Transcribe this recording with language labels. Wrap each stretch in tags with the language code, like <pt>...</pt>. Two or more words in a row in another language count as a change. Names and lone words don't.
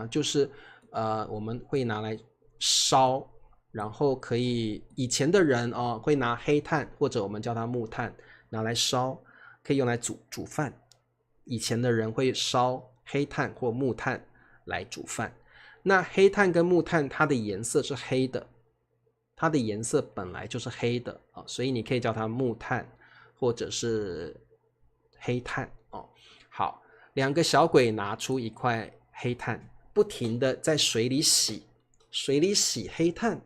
<zh>就是我們會拿來燒，然後可以以前的人會拿黑炭或者我們叫它木炭拿來燒，可以用來煮飯。以前的人會燒黑炭或木炭來煮飯。那黑炭跟木炭它的顏色是黑的，它的顏色本來就是黑的啊，所以你可以叫它木炭或者是黑炭哦。好，两個小鬼拿出一塊黑炭，不停的在水裡洗黑炭。</zh>